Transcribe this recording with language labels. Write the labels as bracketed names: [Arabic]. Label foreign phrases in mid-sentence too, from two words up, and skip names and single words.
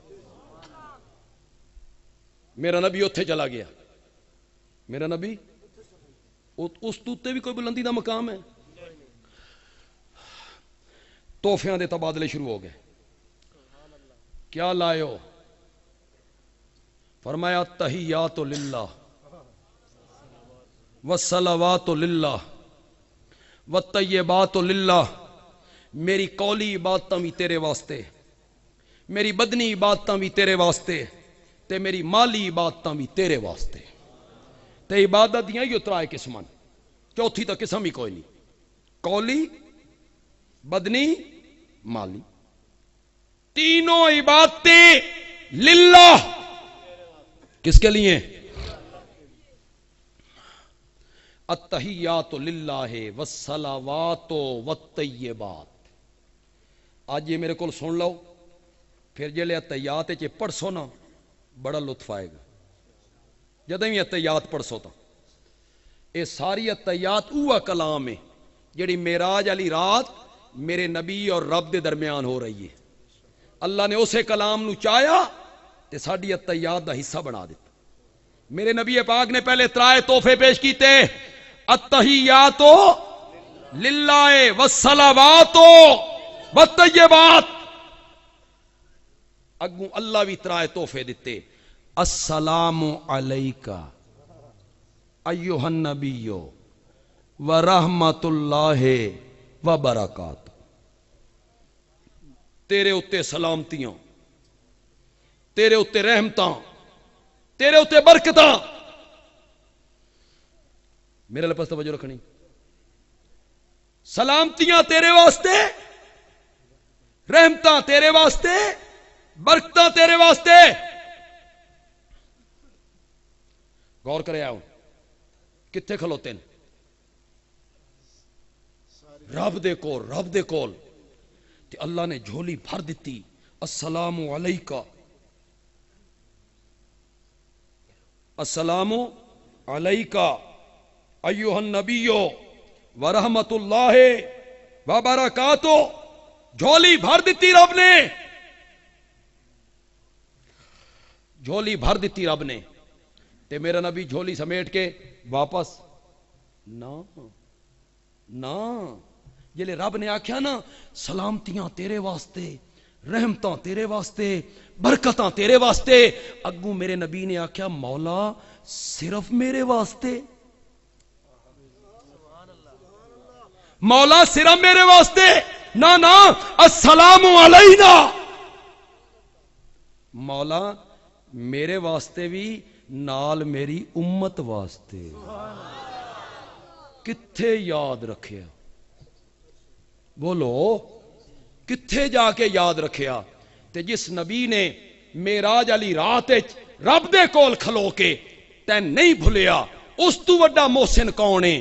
[Punjabi] میرا نبی اوتھے چلا گیا، میرا نبی اس اتے بھی کوئی بلندی کا مقام ہے. تحفیاں دے تبادلے شروع ہو گئے. کیا لیایو؟ فرمایا [Arabic] التحيات لله والصلوات لله والطيبات لله. [Punjabi] میری قولی عبادتاں بھی تیرے واسطے، میری بدنی عبادتاں بھی تیرے واسطے تے میری مالی عبادتاں بھی تیرے واسطے. تے عبادت دیاں ہی ترائے قسماں، چوتھی تو قسم ہی کوئی نہیں. قولی بدنی مالی تینوں عبادتیں للہ. [Urdu] کس کے لیے? [Arabic] التحيات لله والصلوات والطيبات. [Punjabi] آج یہ میرے کو سن لو، فیر جیلے التحیات چ پڑھسو نا بڑا لطف آئے گا. جدوں بھی التحیات پڑھسو تو یہ ساری التحیات اوہ کلام ہے جیہڑی معراج والی رات میرے نبی اور رب دے درمیان ہو رہی ہے. اللہ نے اسے کلام نوں چایا تے ساڈی التحیات دا حصہ بنا دتا. میرے نبی پاک نے پہلے ترائے تحفے پیش کیتے, [Arabic] التحيات لله والصلوات والطيبات. [Punjabi] اگوں اللہ بھی ترائے تحفے دتے, [Arabic] السلام عليك أيها النبي ورحمة الله وبركات. [Punjabi] تیرے اتے سلامتیاں، تیرے اتے رحمتاں، تیرے اتے برکتاں. میرے لفظ توجہ رکھنی، سلامتیاں تیرے واسطے، رحمتاں تیرے واسطے، برکتاں تیرے واسطے. غور کرے آؤ کتھے کھلوتے نے? رب دے کول، رب دے کول. تے اللہ نے جھولی بھر دی, [Arabic] السلام عليك السلام عليك أيها النبي ورحمة الله وبركاته. [Punjabi] جھولی بھر دی رب نے، جھولی بھر دی رب نے. تے میرا نبی جھولی سمیٹ کے واپس نا نا. جیلے رب نے آکھیا نا سلامتیاں تیرے واسطے، رحمتاں تیرے واسطے، برکتاں تیرے واسطے، اگوں میرے نبی نے آکھیا مولا صرف میرے واسطے، مولا صرف میرے واسطے نا نا. [Arabic] السلام علينا, [Punjabi] مولا میرے واسطے بھی نال میری امت واسطے. کتھے یاد رکھیا? بولو کتھے جا کے یاد رکھیا? تے جس نبی نے معراج والی رات رب دے کول کھلو کے تین نہیں بھلیا، اس تو وڈا محسن کون ہے?